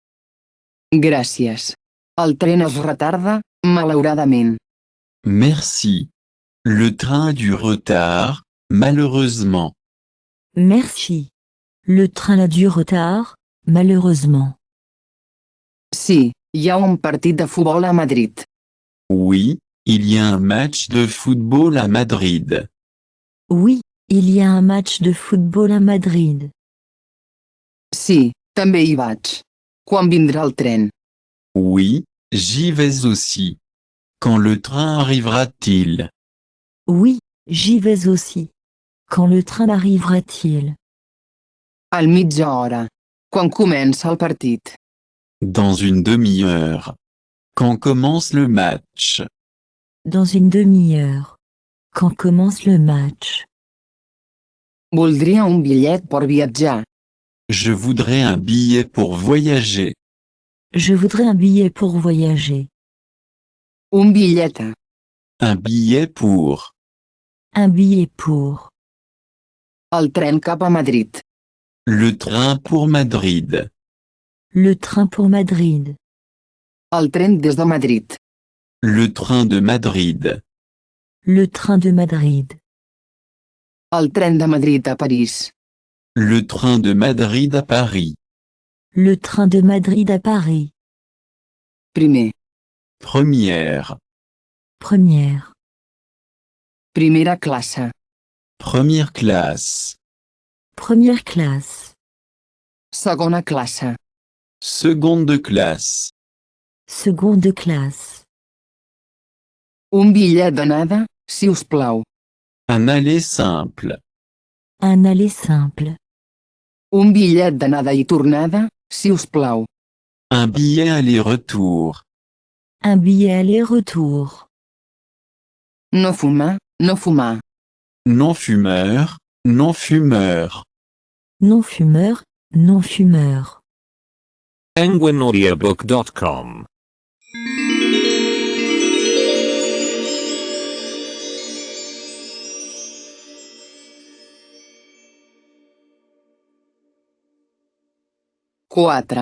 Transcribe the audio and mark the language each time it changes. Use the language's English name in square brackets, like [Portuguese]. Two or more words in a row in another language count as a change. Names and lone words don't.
[Catalan] Gràcies. El tren es retarda, malauradament. [French] Merci. Le train a du retard, malheureusement. Merci. Le train a du retard, malheureusement. [Catalan] Sí, hi ha un partit de futbol a Madrid. [French] Oui, il y a un match de football à Madrid. Oui, il y a un match de football à Madrid. [Catalan] Sí, també hi vaig. Quan vindrà el tren? [French] Oui, j'y vais aussi. Quand le train arrivera-t-il? Oui, j'y vais aussi. Quand le train arrivera-t-il? [Catalan] Al mitja hora. Quan comença el partit? [French] Dans une demi-heure. Quand commence le match? Dans une demi-heure. Quand commence le match? [Catalan] Voldria un bitllet per viatjar. [French] Je voudrais un billet pour voyager. Je voudrais un billet pour voyager. [Catalan] Un bitllet. [French] Un billet pour. Un billet pour. [Catalan] El tren cap a Madrid. [French] Le train pour Madrid. Le train pour Madrid. [Catalan] El tren des de Madrid. [French] Le train de Madrid. Le train de Madrid. [Catalan] El tren de Madrid a París. [French] Le train de Madrid à Paris. Le train de Madrid à Paris. [Catalan] Primer. [French] Première. Première. [Catalan] Primera classe. [French] Première classe. Première classe. [Catalan] Segona classe. [French] Seconde classe. Seconde classe. [Catalan] Un bitllet d'anada, si us plau. [French] Un aller simple. Un aller simple. [Catalan] Un bitllet d'anada i tornada, si us plau. [French] Un billet aller-retour. Un billet aller-retour. [Catalan] No fumar, no fumar. [French] Non-fumeur, non-fumeur. Non-fumeur, non-fumeur. penguinaudiobook.com Quatre.